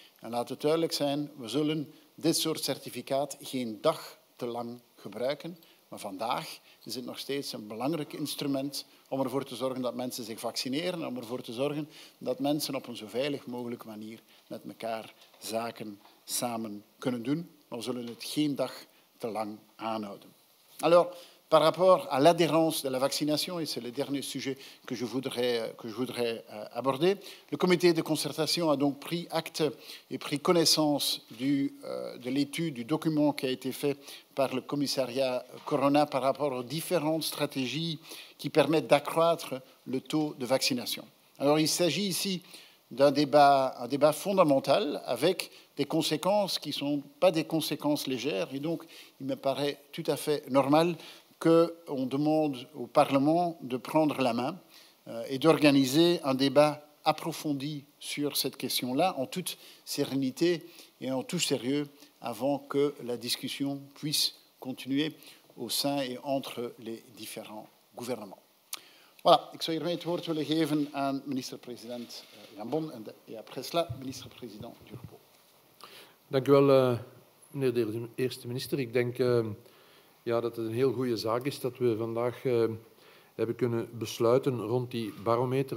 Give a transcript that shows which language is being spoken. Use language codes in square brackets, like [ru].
[nl] En laat het duidelijk zijn, we zullen dit soort certificaat geen dag te lang gebruiken. Maar vandaag is het nog steeds een belangrijk instrument om ervoor te zorgen dat mensen zich vaccineren, om ervoor te zorgen dat mensen op een zo veilig mogelijke manier met elkaar zaken samen kunnen doen. Maar we zullen het geen dag te lang aanhouden. [fr] Alors, par rapport à l'adhérence de la vaccination, et c'est le dernier sujet que je voudrais aborder, le comité de concertation a donc pris acte et pris connaissance de l'étude, du document qui a été fait par le commissariat Corona par rapport aux différentes stratégies qui permettent d'accroître le taux de vaccination. Alors, il s'agit ici d'un débat fondamental avec des conséquences qui ne sont pas des conséquences légères. Et donc, il me paraît tout à fait normal qu'on demande au Parlement de prendre la main et d'organiser un débat approfondi sur cette question-là, en toute sérénité et en tout sérieux, avant que la discussion puisse continuer au sein et entre les différents gouvernements. [nl] Voilà, ik zou hiermee het woord willen geven aan minister-president Jan Bon en [fr] après cela, [nl] minister-president Durpo. Dank u wel, meneer de eerste minister. Ik denk dat het een heel goede zaak is dat we vandaag hebben kunnen besluiten rond die barometer.